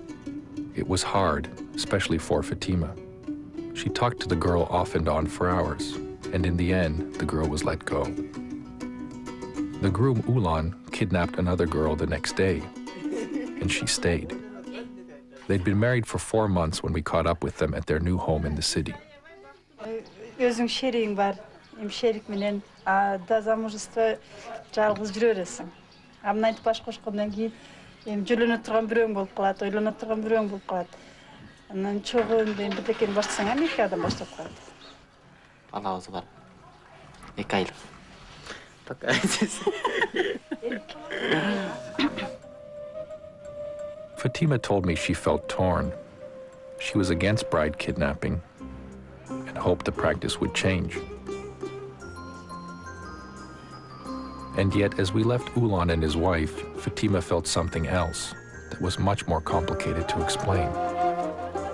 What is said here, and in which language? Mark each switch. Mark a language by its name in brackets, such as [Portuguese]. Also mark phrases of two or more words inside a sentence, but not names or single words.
[English] It was hard, especially for Fatima. She talked to the girl off and on for hours, and in the end, the girl was let go. The groom Ulan kidnapped another girl the next day, and she stayed. They'd been married for 4 months when we caught up with them at their new home in the city. [Kyrgyz] Өзүң шеригиң бар, шерик менен [Russian] до замужества [Kyrgyz] жалгыз жүрө бересиң. Мынтип баш кошкондон кийин жөлөнө турган бирөөң болуп калат, ойлоно турган бирөөң болуп калат. Анан чогуу бирдекени баштасаң, Америкадан баштап калат. Балабыз бар. 2 айлык. [English] Fatima told me she felt torn. She was against bride kidnapping and hoped the practice would change. And yet, as we left Ulan and his wife, Fatima felt something else that was much more complicated to explain.